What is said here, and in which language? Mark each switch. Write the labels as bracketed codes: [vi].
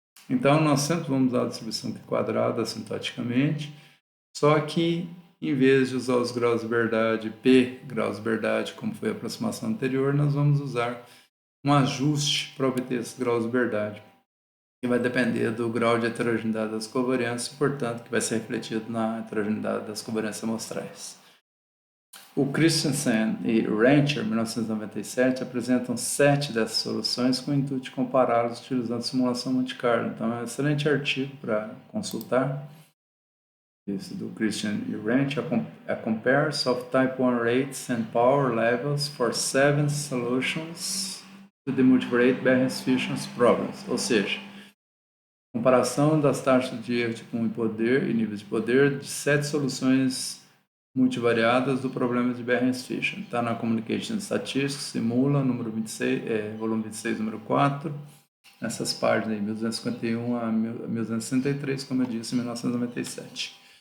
[pt] Então, nós sempre vamos usar a distribuição Q quadrado assintoticamente, só que em vez de usar os graus de liberdade, P graus de liberdade, como foi a aproximação anterior, nós vamos usar um ajuste para obter esses graus de liberdade, que vai depender do grau de heterogeneidade das covariâncias, portanto, que vai ser refletido na heterogeneidade das covariâncias amostrais. O Christensen e Rancher, 1997, apresentam 7 dessas soluções com o intuito de compará-las utilizando simulação Monte Carlo. Então, é um excelente artigo para consultar. Esse do [en] Christian e Rancher, a comparison of type 1 rates and power levels for 7 solutions to the multivariate Behrens-Fisher problems. [pt] Ou seja, comparação das taxas de erro tipo 1 e níveis de poder de 7 soluções multivariadas do problema de Behrens-Fisher. Está na Communication Statistics, Simula, número 26, volume 26, número 4, nessas páginas aí, 1251 a 1263, como eu disse, em 1997.